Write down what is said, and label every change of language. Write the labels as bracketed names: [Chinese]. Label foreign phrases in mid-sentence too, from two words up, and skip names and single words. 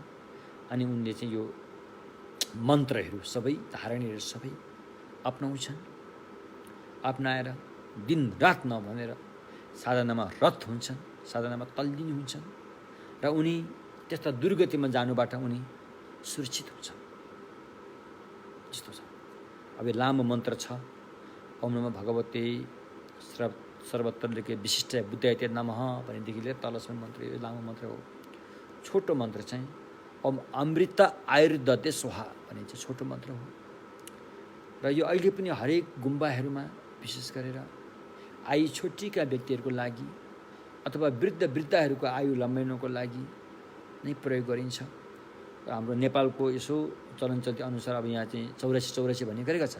[Nepali] अनि उनले चाहिँ यो मन्त्रहरू सबै धारणीहरू सबै अपनाउँछन्। अपनाएर दिन रात नभनेर साधनामा रत हुन्छन्, साधनामा तल्लिनी हुन्छन् र उनी त्यस्ता दुर्गतिमा जानुबाट उनी सुरक्षित हुन्छन् जस्तो छ। अब यो लामो मन्त्र छ, [Sanskrit] ओम नमः भगवते सर्वत्रके विशिष्ट बुद्धाय नमः [Nepali] भनेदेखि लिएर तलसम्म मन्त्र यो लामो मन्त्र हो। छोटो मन्त्र चाहिँ [Sanskrit] ओम अमृत आयुर्दते स्वाहा [Nepali] भन्ने चाहिँ छोटो मन्त्र हो। र यो अहिले पनि हरेक गुम्बाहरूमा विशेष गरेर आयु छोटीका व्यक्तिहरूको लागि अथवा वृद्धहरूको आयु लम्बाउनको लागि नै प्रयोग गरिन्छ। र हाम्रो नेपालको यसो चलनचल्ती अनुसार अब यहाँ चाहिँ 84 भन्ने गरेका छन्।